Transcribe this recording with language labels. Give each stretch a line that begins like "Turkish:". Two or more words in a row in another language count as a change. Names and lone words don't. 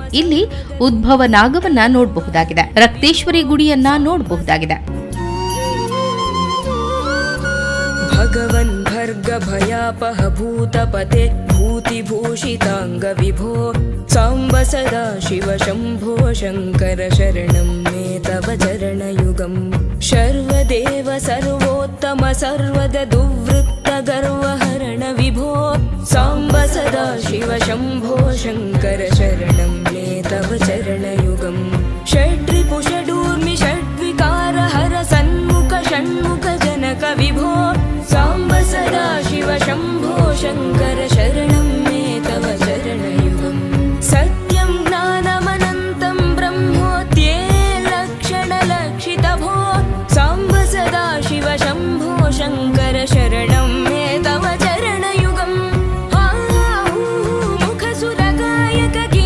Kannada: ಇಲ್ಲಿ ಉದ್ಭವ ನಾಗವನ್ನ ನೋಡಬಹುದಾಗಿದೆ. ರಕ್ತೇಶ್ವರಿ ಗುಡಿಯನ್ನ ನೋಡಬಹುದಾಗಿದೆ.
Sanskrit: ಭಗವನ್ ಭರ್ಗ ಭಯಾಪಹ ಭೂತಪತೆ ಭೂತಿಭೂಷಿತಾಂಗ ವಿಭೋ. ಸಾಂಬ ಸದಾ ಶಿವ ಶಂಭೋ ಶಂಕರ ಶರಣಂ ಮೇ ತವ ಚರಣಯುಗಂ. ಶರ್ವದೇವ ಸರ್ವೋತ್ತಮ ಸರ್ವದ ದುವೃತ್ತ ಗರ್ವಹರಣ ವಿಭೋ. ಸಾಂಬ ಸದಾ ಶಿವ ಶಂಭೋ ಶಂಕರ ಶರಣಂ ಮೇ ತವ ಚರಣಯುಗಂ. ಷಡ್ರಿಪು ಷಡೂರ್ಮಿ ಷಡ್ವಿಕಾರ ಹರ ಸನ್ಮುಖ ಷಣ್ಮುಖ ಜನಕ ವಿಭೋ. ಸಾಂಬ ಸದಾ ಶಿವ ಶಂಭೋ ಶಂಕರ ಶರಣಂ ಮೇ ತವ ಚರಣಯುಗಂ. ಸತ್ಯಂ ಜ್ಞಾನಮನಂತಂ ಬ್ರಹ್ಮೋತ್ಯೇ ಲಕ್ಷಣ ಲಕ್ಷಿತ ಭೋ. ಸಾಂಬ ಸದಾ ಶಿವ ಶಂಭೋ ಶಂಕರ ಶರಣಂ ಮೇ ತವ ಚರಣಯುಗಂ. ಮುಖ ಸುರಕಾಯಕ